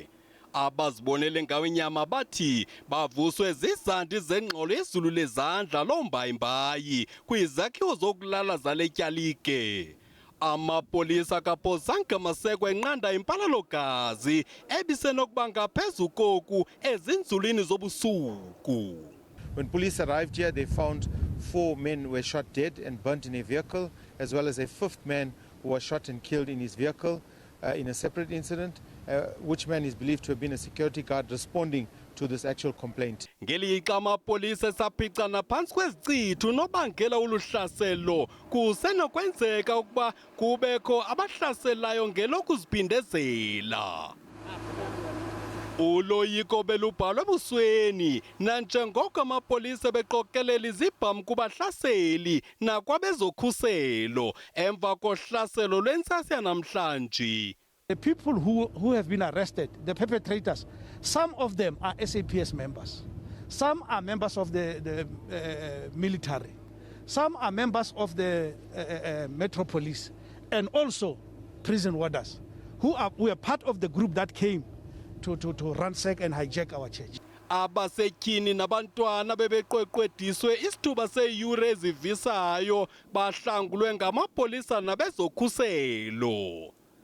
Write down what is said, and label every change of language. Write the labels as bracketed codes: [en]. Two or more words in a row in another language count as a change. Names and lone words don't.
[xh] Abazibonele ngawo inyama bathi bavuswe zizandi zengxolo yezulu lezandla lombayimbayi kwizakhiwo zokulala zaletyalike. Amapolisa kapozange masekwe enqanda impalalo-gazi ebisenokuba ngaphezu koku ezinzulwini zobusuku. [en] When police arrived here, they found 4 men were shot dead and burnt in a vehicle, as well as a 5th man who was shot and killed in his vehicle in a separate incident, which man is believed to have been a security guard responding to this actual complaint. [xh] Ngelixa amapolisa esaphicana phantsi kwezicithu nobangela uluhlaselo kusenokwenzeka ukuba kubekho abahlaselayo ngelokuziphindezela. Uloyiko belubhalwe ebusweni nanjengoko amapolisa beqokelela izibhamu kubahlaseli nakwabezokhuselo emva kohlaselo lwentsasi yanamhlanje. [en] The people who have been arrested, the perpetrators, some of them are SABC members, some are members of the military, some are members of the Metro Police, and also prison warders who were part of the group that came to ransack and hijack our church. [xh] Abasetyhini nabantwana bebeqweqwediswe isithuba seyure ezivisayo bahlangulwe ngamapolisa nabezokhuselo.